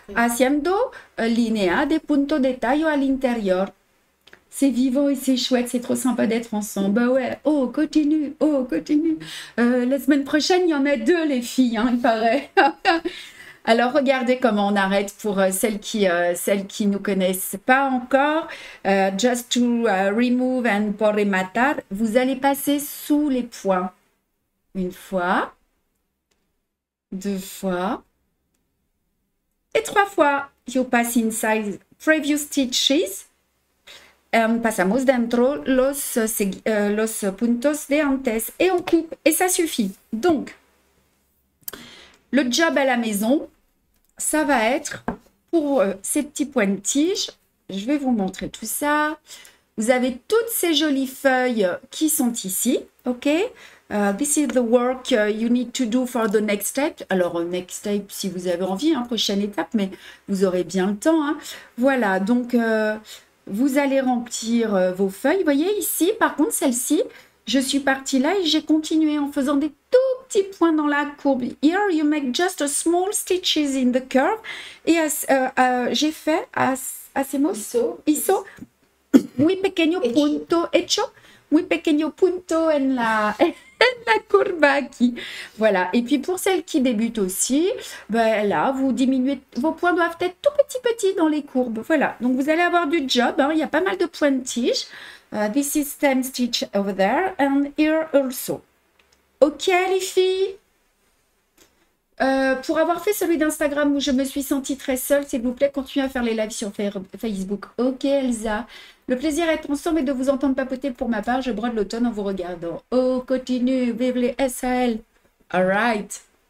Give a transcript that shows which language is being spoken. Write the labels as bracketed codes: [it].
[es] haciendo línea de punto de tallo al interior. [fr] C'est vivant et c'est chouette, c'est trop sympa d'être ensemble. Bah ouais, oh, continue, oh, continue. La semaine prochaine, il y en a 2, les filles, hein, il paraît. Alors, regardez comment on arrête pour celles qui nous connaissent pas encore. [en] Just to remove and [fr] pour rematar, vous allez passer sous les points. 1 fois, 2 fois, et 3 fois. [en] You pass inside previous stitches. [es] Pasamos dentro los puntos de antes. [fr] Et on coupe. Et ça suffit. Donc, le job à la maison, ça va être pour ces petits points de tige. Je vais vous montrer tout ça. Vous avez toutes ces jolies feuilles qui sont ici. OK? [en] This is the work you need to do for the next step. [fr] Alors, next step, si vous avez envie, hein, prochaine étape, mais vous aurez bien le temps. Hein. Voilà, donc, vous allez remplir vos feuilles. Vous voyez ici, par contre, celle-ci, je suis partie là et j'ai continué en faisant des tout petits points dans la courbe. [en] Here, you make just a small stitches in the curve. [fr] Et j'ai fait, [es] hacemos, hizo, muy pequeño punto hecho, muy pequeño punto en la curva aquí. [fr] Voilà. Et puis pour celles qui débutent aussi, ben là, vous diminuez, vos points doivent être tout petits dans les courbes. Voilà. Donc vous allez avoir du job. Hein. Il y a pas mal de points de tige. [en] This is 10 stitch over there and here also. [fr] Ok les filles. Pour avoir fait celui d'Instagram où je me suis sentie très seule, s'il vous plaît, continuez à faire les lives sur Facebook. Ok Elsa. Le plaisir d'être ensemble et de vous entendre papoter pour ma part. Je brode l'automne en vous regardant. Oh, continue, vive les SAL. [en] All right.